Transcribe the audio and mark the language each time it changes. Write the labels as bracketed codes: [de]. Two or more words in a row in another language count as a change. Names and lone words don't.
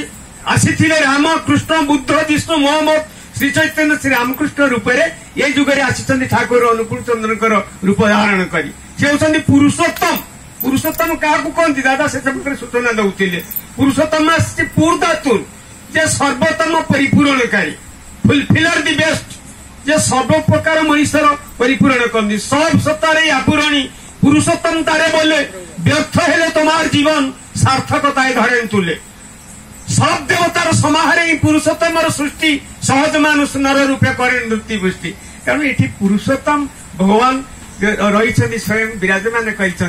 [or] ଆସିଥିଲେ ରାମ କୃଷ୍ଣ ବୁଦ୍ଧ ବିଷ୍ଣୁ ମହମ୍ମଦ ଶ୍ରୀ ଚୈତନ୍ୟ ଶ୍ରୀ ରାମକୃଷ୍ଣ ରୂପରେ ଏ ଯୁଗରେ ଆସିଛନ୍ତି ଠାକୁର ଅନୁକୂଳ ଚନ୍ଦ୍ରଙ୍କର ରୂପ ଧାରଣ କରି। ସେ ହେଉଛନ୍ତି ପୁରୁଷୋତ୍ତମ। ପୁରୁଷୋତ୍ତମ କାହାକୁ କହନ୍ତି? ଦାଦା ସେ ସମ୍ପର୍କରେ ସୂଚନା ଦଉଥିଲେ। ପୁରୁଷୋତ୍ତମ ଆସିଛି ପୂର୍ଦାତୁର, ଯେ ସର୍ବୋତ୍ତମ ପରିପୂରଣକାରୀ, [en] fulfiller the best, [or] ଯେ ସର୍ବ ପ୍ରକାର ମଣିଷର ପରିପୂରଣ କରନ୍ତି। [bn] সব সত্তারে আপুরণী পুরুষোত্তম তারে বলে ব্যর্থ হেলে তোমার জীবন সার্থকতায় ধরেন তুলে। সব দেবতার সমাহারে পুরুষোত্তমর সৃষ্টি সহজ মানুষ নর রূপে করেন নৃত্য পুষ্টি। কারণ এটি পুরুষোত্তম ভগবান রয়েছেন স্বয়ং বিরাজমান করেছেন।